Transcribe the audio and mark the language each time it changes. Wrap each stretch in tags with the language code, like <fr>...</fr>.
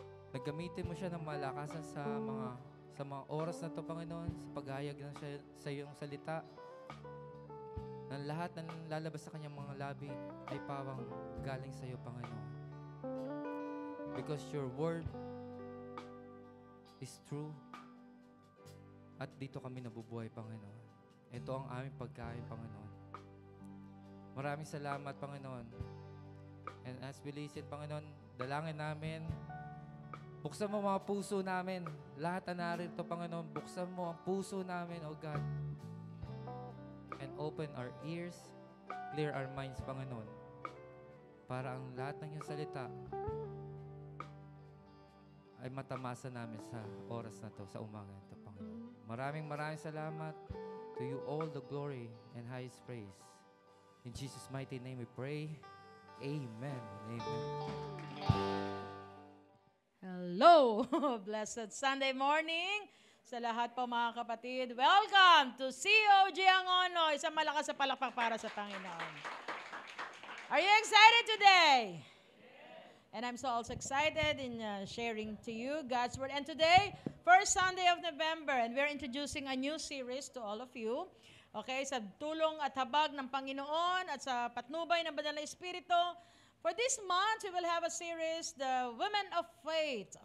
<tl>Naggamitin mo siya ng malakasan sa mga oras na to, Panginoon, sa paghayag ng sa iyong salita. Na lahat ng lalabas sa kanyang mga labi ay pawang galing sa iyo, Panginoon.</tl> <en>Because your word is true.</en> <tl>At dito kami nabubuhay, Panginoon. Ito ang aming pagkain, Panginoon. Maraming salamat, Panginoon.</tl> <en>And as we listen,</en> <tl>Panginoon, dalangin namin, buksan mo mga puso namin. Lahat na narito, Panginoon, buksan mo ang puso namin, O God.</tl> <en>And open our ears, clear our minds, Panginoon.</en> <tl>Para ang lahat ng iyong salita ay matamasa namin sa oras na to, sa umaga na to, Panginoon. Maraming salamat.</tl> <en>To you all the glory and highest praise. In Jesus' mighty name we pray. Amen. Amen. Hello! Blessed Sunday morning</en> <tl>sa lahat po mga kapatid.</tl> <en>Welcome to COG Angono.</en> <tl>Isang malakas sa palakpak para sa Panginoon.</tl> <en>Are you excited today? And I'm so also excited in sharing to you God's Word. And today, first Sunday of November, and we're introducing a new series to all of you.</en> <tl>Okay, sa tulong at habag ng Panginoon at sa patnubay ng Banal na Espiritu.</tl> <en>For this month, we will have a series, The Women of Faith.</en>